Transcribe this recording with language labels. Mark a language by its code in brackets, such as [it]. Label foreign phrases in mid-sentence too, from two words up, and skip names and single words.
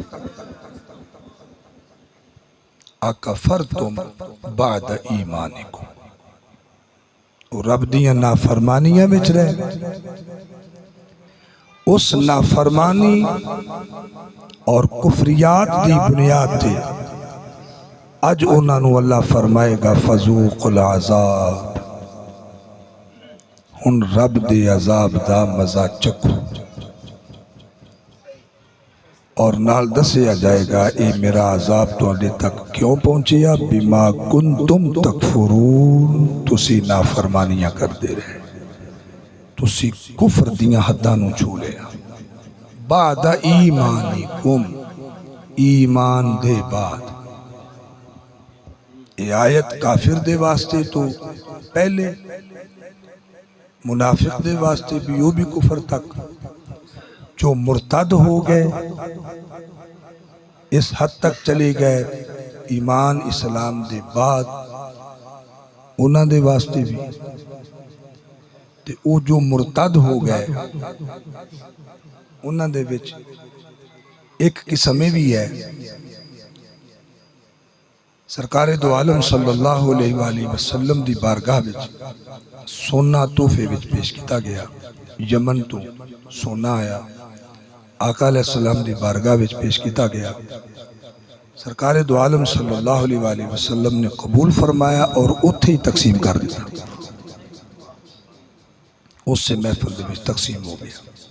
[ar] اکفرتم بعد ایمانکم، [pa] رب دیاں نافرمانیاں وچ رہے. اس نافرمانی اور کفریات دی بنیاد تے اج انہاں نو اللہ فرمائے گا [ar] فذوقوا العذاب، [pa] ہن رب دے عذاب دا مزہ چکھو. اور نال دسیا جائے گا اے میرا عذاب تواڈے تک کیوں پہنچیا؟ [ar] بما کنتم تکفرون، [pa] تسی نافرمانیاں کردے رہے، تسی کفر دیاں حداں نو چھو لیا. [ar] بعد ایمانکم، [pa] ایمان دے بعد. یہ آیت کافر دے واسطے تو پہلے، منافق دے واسطے بھی، وہ بھی کفر تک. جو مرتد ہو گئے اس حد تک چلے گئے ایمان اسلام دے بعد، انہاں دے واسطے بھی. تے او جو مرتد ہو گئے انہاں دے وچ ایک قسم بھی ہے. سرکار دو عالم صلی اللہ علیہ وآلہ وسلم دی بارگاہ وچ سونا تحفے وچ پیش کیتا گیا. یمن تو سونا آیا، آقا علیہ السلام دی بارگاہ وچ پیش کیتا گیا. سرکار دو عالم صلی اللہ علیہ وآلہ وسلم نے قبول فرمایا اور اتھے ہی تقسیم کر دیا. اس سے محفل دے وچ تقسیم ہو گیا.